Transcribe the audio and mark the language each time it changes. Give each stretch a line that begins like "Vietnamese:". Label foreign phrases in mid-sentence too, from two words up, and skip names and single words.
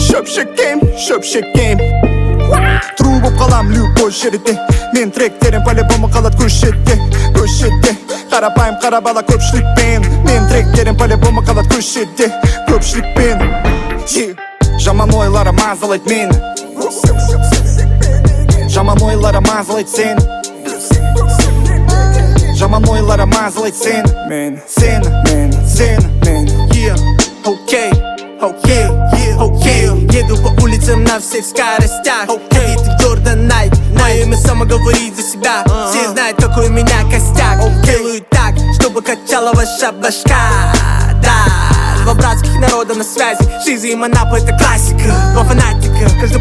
Kazakh: шөп шекем Тру боп қалам любой жерде Мен тректерім по-любому қалат көшетте Қарапайым қара бала көпшілікпен Мен тректерім по-любому қалат көшетте көпшілікпен Жаман ойлары мазалайды мені Жаман ойлары мазалайды сені Жаман ойлары мазалайды сені
Russian: Еду по улицам на всех скоростях Какие-то Jordan Nike Мое имя само говорит за себя Все знают, какой у меня костяк Делаю так, чтобы качала ваша башка Да, два братских народа на связи Шиза и Манапа это классика Два фанатика, каждый